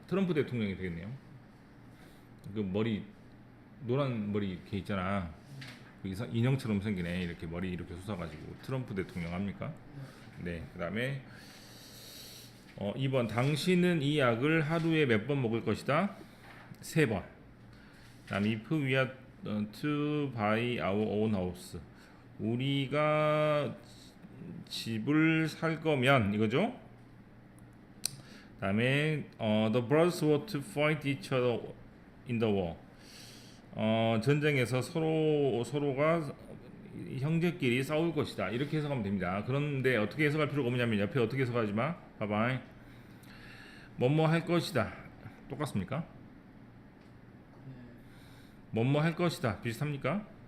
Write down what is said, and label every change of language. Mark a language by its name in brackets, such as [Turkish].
[Korean] 트럼프 대통령이 되겠네요. 그 머리 노란 머리 이렇게 있잖아. 인형처럼 생기네. 이렇게 머리 이렇게 솟아가지고 트럼프 대통령 합니까? 네. 그 다음에 2번 당신은 이 약을 하루에 몇 번 먹을 것이다? 3번. 그 다음에 [English] if we are to buy our own house, [Korean] 우리가 집을 살 거면 이거죠. 그 다음에 [English] the brothers were to fight each other in the war, [Korean] 전쟁에서 서로가 형제끼리 싸울 것이다. 이렇게 해석하면 됩니다. 그런데 어떻게 해석할 필요가 없냐면 옆에 어떻게 해석하지 마. 봐봐. 뭐뭐 할 것이다. 똑같습니까? 뭐뭐 할 것이다. 비슷합니까?